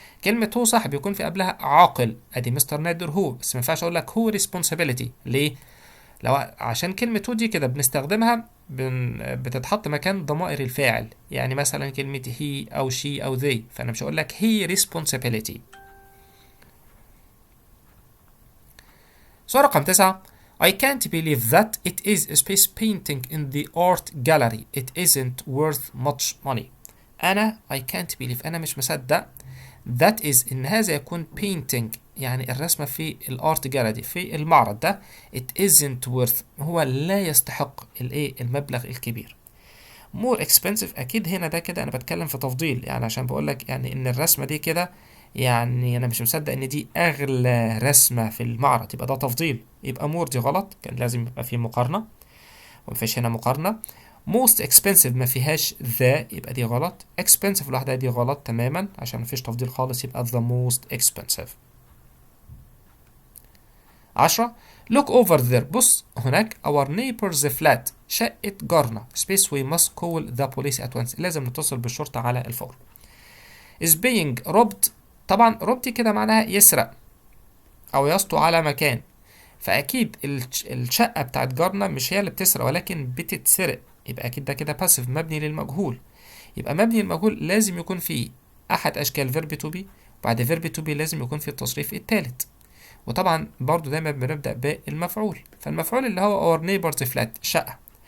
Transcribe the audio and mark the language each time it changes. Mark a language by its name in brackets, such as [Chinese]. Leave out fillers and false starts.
[Arabic] كلمه هو صح بيكون في قبلها عاقل، ادي مستر نادر هو، بس ما ينفعش اقول لك هو responsibility. ليه؟ لو عشان كلمه هو دي كده بنستخدمها بتتحط مكان ضمائر الفاعل، يعني مثلا كلمه he او she او they، فانا مش هقول لك [English] he responsibility. [Arabic] سؤال رقم 9. [English] I can't believe that it is a space painting in the art gallery. It isn't worth much money. I can't believe، [Arabic] أنا مش مصدق [English] that is [Arabic] إن هذا يكون painting يعني الرسمة في الارت جاليري في المعرض ده. [English] It isn't worth [Arabic] هو لا يستحق المبلغ الكبير. more expensive أكيد هنا ده كده أنا بتكلم في تفضيل، يعني عشان بقول لك يعني إن الرسمة دي كده يعني انا مش مصدق ان دي اغلى رسمة في المعرض، يبقى ده تفضيل، يبقى مور دي غلط، كان لازم يبقى فيه مقارنة ومفيش هنا مقارنة. most expensive ما فيهاش ذا، يبقى دي غلط. expensive لوحدها دي غلط تماما عشان مفيش تفضيل خالص، يبقى [English] the most expensive. 10. look over there، [Arabic] بص هناك [English] our neighbor's flat، [Arabic] شقة جارنا [English] space we must call the police at once، [Arabic] لازم نتصل بالشرطة على الفور. [English] is being robbed، [Arabic] طبعا روب دي كده معناها يسرق او يسطو على مكان، فاكيد الشقه بتاعت جارنا مش هي اللي بتسرق ولكن بتتسرق، يبقى اكيد ده كده باسيف مبني للمجهول. يبقى مبني للمجهول لازم يكون فيه احد اشكال فيرب تو بي، وبعد فيرب تو بي لازم يكون فيه التصريف الثالث، وطبعا برضو دايما بنبدا بالمفعول، فالمفعول اللي هو اور نيبرز فلات شقه.